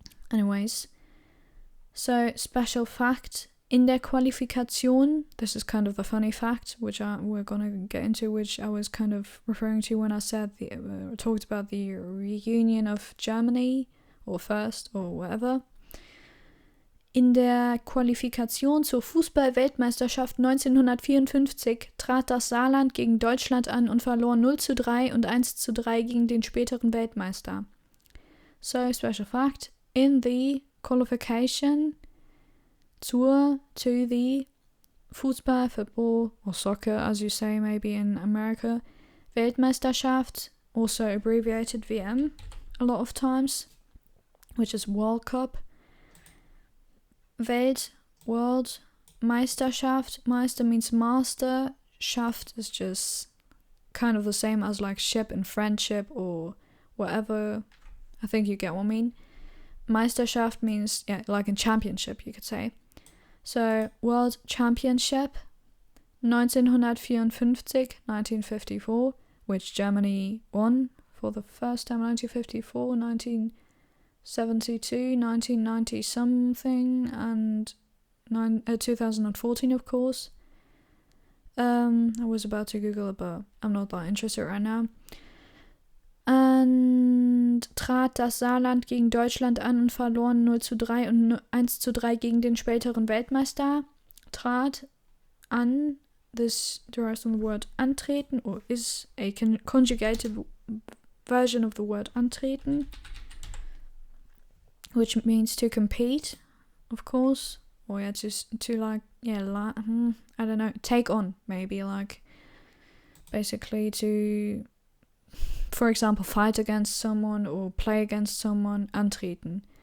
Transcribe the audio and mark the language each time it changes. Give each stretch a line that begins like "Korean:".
English: Anyways, so special fact,
German: in der Qualifikation,
English: this is kind of the funny fact, which we're gonna get into, which I was kind of referring to when I said talked about the reunion of Germany, or first, or whatever.
German: In der Qualifikation zur Fußball-Weltmeisterschaft 1954 trat das Saarland gegen Deutschland an und verlor 0:3 und 1:3 gegen den späteren Weltmeister.
English: So, special fact, in the qualification to the football, or soccer, as you say maybe in America, Weltmeisterschaft, also abbreviated VM a lot of times, which is World Cup. World, Meisterschaft. Meister means master. Schaft is just kind of the same as like ship in friendship or whatever. I think you get what I mean. Meisterschaft means, yeah, like in championship, you could say. So, World Championship 1954, which Germany won for the first time, 1954, 1972, 1990 something, and 2014, of course. I was about to Google it, but I'm not that interested right now.
German: Und trat das Saarland gegen Deutschland an und verloren 0:3 und 1:3 gegen den späteren Weltmeister.
English: Trat an, this derives from the word antreten, or is a conjugated version of the word antreten, which means to compete, of course, or yeah, to like, yeah, I don't know, take on, maybe, like, basically to, for example, fight against someone or play against someone, antreten.